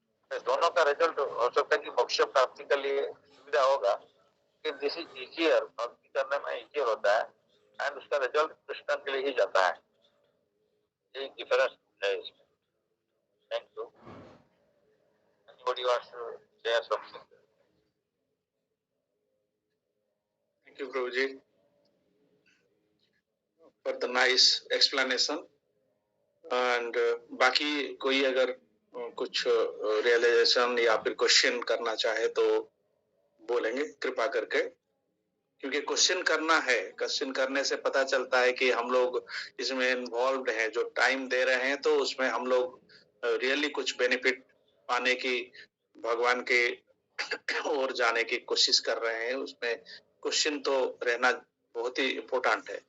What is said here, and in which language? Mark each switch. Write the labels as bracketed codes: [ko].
[hi] दोनों का रिजल्ट हो सकता है कि मोक्ष प्राप्ति के लिए सुविधा होगा, कि [en] this is easier, [hi] भक्ति करने में इजियर होता है, एंड उसका रिजल्ट कृष्ण के लिए ही जाता है, यही डिफरेंस है इसमें। Thank you. [en] Anybody wants to share something? Thank you, Prabhuji, for the nice explanation. [hi] And बाकी कोई अगर कुछ रियलाइजेशन या फिर क्वेश्चन करना चाहे तो बोलेंगे कृपा करके, क्योंकि क्वेश्चन करना है, क्वेश्चन करने से पता चलता है कि हम लोग इसमें इन्वॉल्व हैं, जो टाइम दे रहे हैं तो उसमें हम लोग रियली कुछ बेनिफिट पाने की, भगवान के ओर जाने की कोशिश कर रहे हैं, उसमें क्वेश्चन तो रहना बहुत ही इम्पोर्टेंट है।